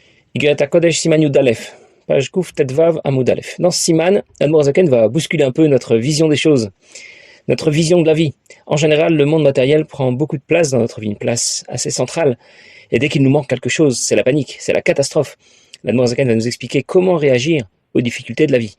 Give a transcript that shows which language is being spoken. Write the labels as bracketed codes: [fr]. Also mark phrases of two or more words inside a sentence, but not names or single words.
[fr] Yigret HaKodesh Siman Yud Aleph, page Kouf Tetvav Amoud Aleph. Dans ce Siman, l'Admour Zaken va bousculer un peu notre vision des choses, notre vision de la vie. En général, le monde matériel prend beaucoup de place dans notre vie, une place assez centrale. Et dès qu'il nous manque quelque chose, c'est la panique, c'est la catastrophe. L'Admour Zaken va nous expliquer comment réagir aux difficultés de la vie.